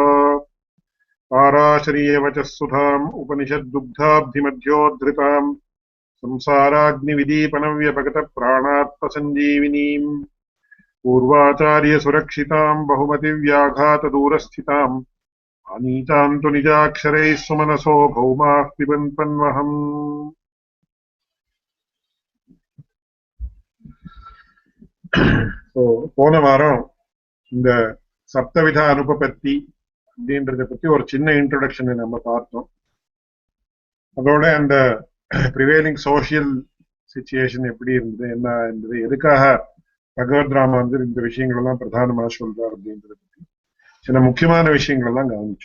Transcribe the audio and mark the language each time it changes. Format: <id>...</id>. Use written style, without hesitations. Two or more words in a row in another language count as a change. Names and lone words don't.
<sa>पाराशरीयवचः सुधाम् उपनिषद्दुग्धाब्धिमध्योद्धृताम् संसाराग्निविदीपनव्यपगतप्राणात्मसञ्जीविनीम् पूर्वाचार्यसुरक्षिताम् बहुमतिव्याघातदूरस्थिताम् आनीताम् तु निजाक्षरैः सुमनसो भौमाः पिबन्पन्वहम्।</sa> <ta>போன வாரம் இந்த</ta> <sa>सप्तविध अनुपपत्ति</sa> <ta>அப்படின்றத பத்தி ஒரு சின்ன இன்ட்ரோடக்ஷனை நம்ம பார்த்தோம். அதோட அந்த</ta> <en>prevailing social situation</en> <ta>எப்படி இருந்தது, என்ன இருந்தது, எதுக்காக பகவத் ராமானந்தர் இந்த விஷயங்கள் எல்லாம் பிரதானமா சொல்றார் அப்படின்றத பத்தி சில முக்கியமான விஷயங்கள் எல்லாம் கவனிச்சோம்.</ta>